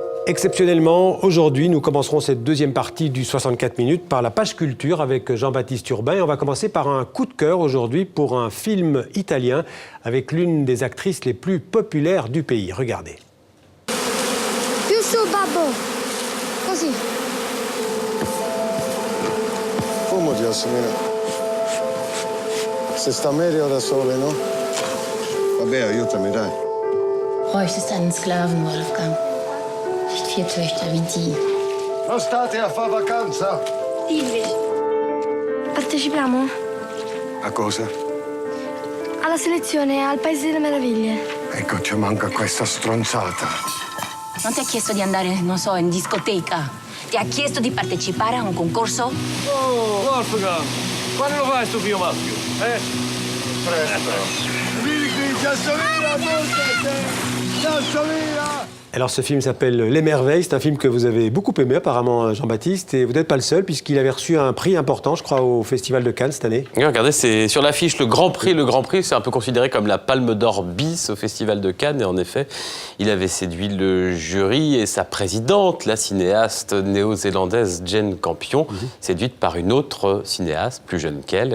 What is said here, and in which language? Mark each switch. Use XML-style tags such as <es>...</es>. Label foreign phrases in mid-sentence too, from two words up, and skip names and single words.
<fr>Exceptionnellement, aujourd'hui, nous commencerons cette deuxième partie du 64 minutes par la page culture avec Jean-Baptiste Urbain. Et on va commencer par un coup de cœur aujourd'hui pour un film italien avec l'une des actrices les plus populaires du pays. Regardez.</fr> <it>Più su, babbo. Così. Fumati, Assimina. Se sta meglio da sole, no? Vabbè, aiutami, dai.</it> <de>Bräuchtest einen Sklaven, Wolfgang. Nicht 4 Töchter wie die.</de> <it>Non state a fare vacanza? Dimmi. Partecipiamo? A cosa? Alla selezione al Paese delle Meraviglie. Ecco, ci manca questa stronzata. Non ti ha chiesto di andare, non so, in discoteca? Ti ha chiesto di partecipare a un concorso? Oh, Wolfgang, quando lo fai sto figlio maschio? Presto. Vieni qui, Giassomina, Giassomina!</it> <fr>Alors ce film s'appelle Les Merveilles, c'est un film que vous avez beaucoup aimé apparemment Jean-Baptiste, et vous n'êtes pas le seul puisqu'il avait reçu un prix important je crois au Festival de Cannes cette année. Oui, regardez, c'est sur l'affiche le Grand Prix. Le Grand Prix, c'est un peu considéré comme la Palme d'Or bis au Festival de Cannes, et en effet, il avait séduit le jury et sa présidente, la cinéaste néo-zélandaise Jane Campion, séduite par une autre cinéaste plus jeune qu'elle.</fr>